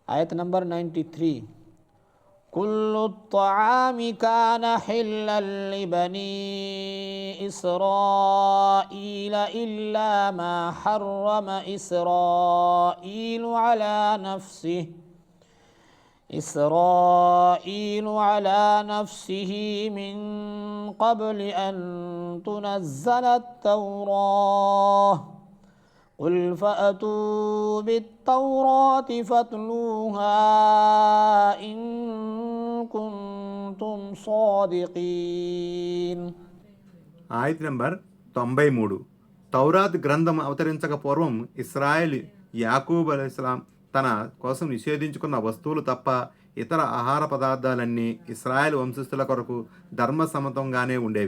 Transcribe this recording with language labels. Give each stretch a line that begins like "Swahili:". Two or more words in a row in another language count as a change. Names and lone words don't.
Telugu: ఆయత్ నంబర్ 93.
Arabic: كل الطعام كان حلا لبني إسرائيل إلا ما حرم إسرائيل على نفسه من قبل أن تنزل التوراة قل فأتوا بالتوراة فاتلوها إن كنتم صادقين.
Telugu: ఆయత్ నంబర్ 93. తౌరాత్ గ్రంథం అవతరించక పూర్వం ఇస్రాయేల్ యాకూబ్ అలైహిస్సలాం తన కోసం నిషేధించుకున్న వస్తువులు తప్ప ఇతర ఆహార పదార్థాలన్నీ ఇస్రాయేల్ వంశస్థుల కొరకు ధర్మసమ్మతంగానే ఉండేవి.